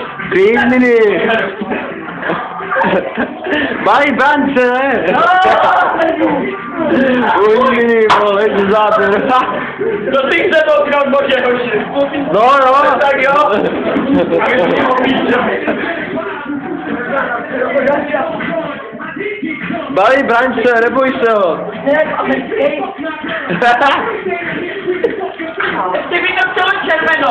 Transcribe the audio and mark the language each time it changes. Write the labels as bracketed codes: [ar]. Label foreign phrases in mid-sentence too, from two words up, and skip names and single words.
[it] Crimini! Vai Bance, Crimini, vole, scusate. Non ti sei toccato un po' No, no! [cs] Tak jo? Baví Bance, neboj se ho. Ještě by to chtělo červenou.